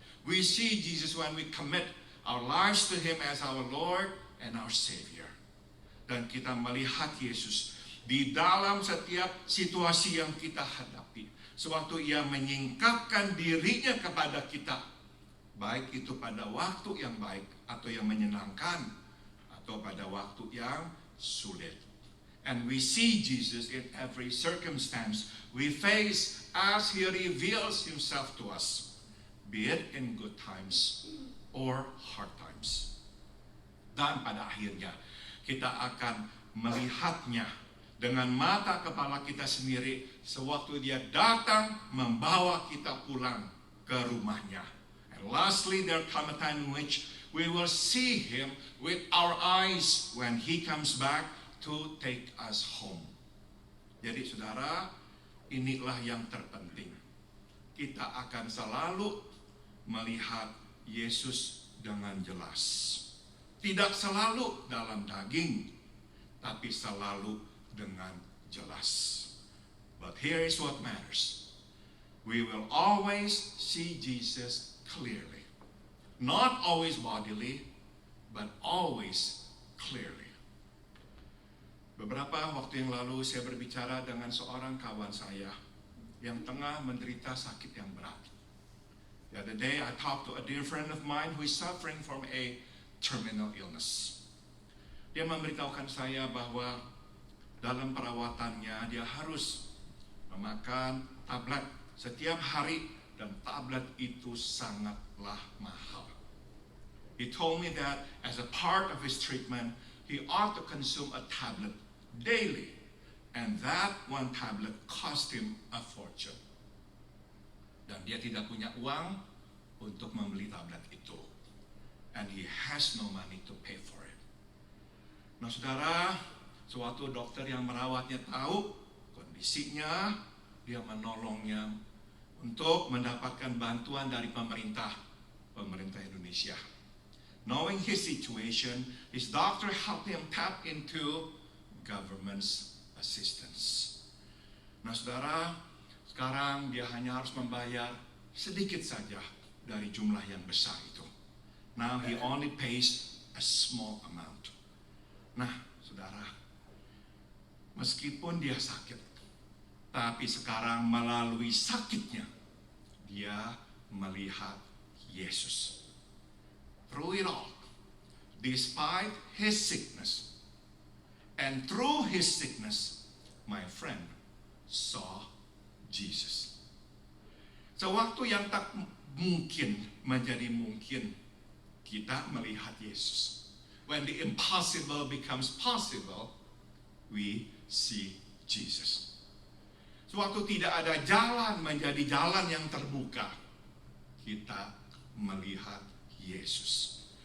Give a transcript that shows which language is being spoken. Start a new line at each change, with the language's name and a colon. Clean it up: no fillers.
English: We see Jesus when we commit our lives to him as our Lord and our Savior.
Indonesian: Dan kita melihat Yesus di dalam setiap situasi yang kita hadapi. Sewaktu ia menyingkapkan dirinya kepada kita, baik itu pada waktu yang baik atau yang menyenangkan, atau pada waktu yang sulit.
English: And we see Jesus in every circumstance we face as he reveals himself to us, be it in good times or hard times.
Indonesian: Dan pada akhirnya kita akan melihatnya dengan mata kepala kita sendiri sewaktu dia datang membawa kita pulang ke rumahnya.
English: And lastly, there come a time in which we will see him with our eyes when he comes back to take us home.
Indonesian: Jadi saudara, inilah yang terpenting. Kita akan selalu melihat Yesus dengan jelas. Tidak selalu dalam daging, tapi selalu dengan jelas.
English: But here is what matters. We will always see Jesus clearly. Not always bodily, but always clearly.
Indonesian: Beberapa waktu yang lalu saya berbicara dengan seorang kawan saya yang tengah menderita sakit yang berat.
English: The other day I talked to a dear friend of mine who is suffering from a terminal illness.
Indonesian: Dia memberitahukan saya bahwa dalam perawatannya dia harus memakan tablet setiap hari dan tablet itu sangatlah mahal.
English: He told me that as a part of his treatment, he ought to consume a tablet daily, and that one tablet cost him a fortune.
Indonesian: Dan dia tidak punya uang untuk membeli tablet itu, and he has no money to pay for it. Nah, saudara, suatu dokter yang merawatnya tahu kondisinya, dia menolongnya untuk mendapatkan bantuan dari pemerintah Indonesia.
English: Knowing his situation, his doctor helped him tap into government's assistance.
Indonesian: Nah, saudara, sekarang dia hanya harus membayar sedikit saja dari jumlah yang besar itu.
English: Now he only pays a small amount.
Indonesian: Nah, saudara, meskipun dia sakit, tapi sekarang melalui sakitnya, dia melihat Yesus.
English: Through it all, despite his sickness, and through his sickness, my friend saw Jesus.
Indonesian: Sewaktu yang tak mungkin menjadi mungkin, kita melihat Yesus.
English: When the impossible becomes possible, we see Jesus.
Indonesian: Sewaktu tidak ada jalan menjadi jalan yang terbuka, kita melihat Yesus.